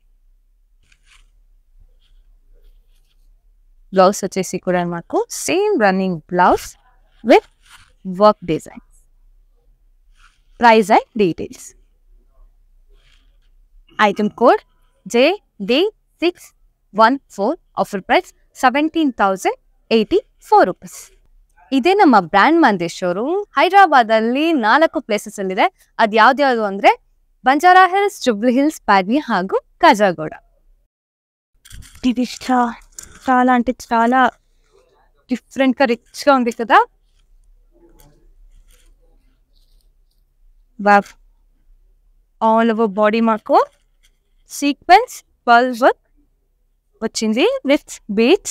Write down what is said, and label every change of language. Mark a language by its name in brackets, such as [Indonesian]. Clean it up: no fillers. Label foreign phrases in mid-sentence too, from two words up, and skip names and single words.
[Telugu] బ్లౌజ్ వచ్చేసి కూడా మాకు [English] same running blouse with work design. price and details. item code JD614. offer price 17,084 rupees. [Kannada] ಇದೇ ನಮ್ಮ ಬ್ರ್ಯಾಂಡ್ ಮಂದೇಶ್ವರು. ಹೈದರಾಬಾದಲ್ಲಿ 4 ಪ್ಲೇಸಸ್ ಅಲ್ಲಿದೆ. ಅದು ಯಾವ್ದು ಅಂದರೆ ಬಂಜಾರಾ ಹಿಲ್ಸ್, ಜುಬ್ಲಿ ಹಿಲ್ಸ್, ಪ್ಯಾಡ್ನಿ ಹಾಗೂ ಕಾಜಾಗೋಡ. [Telugu] ఇదిష్ట చాలా అంటే చాలా డిఫరెంట్గా రిచ్గా ఉంది కదా. [English] all over body [Telugu] మాకు [English] sequence pearl work [Telugu] వచ్చింది [English] with beads.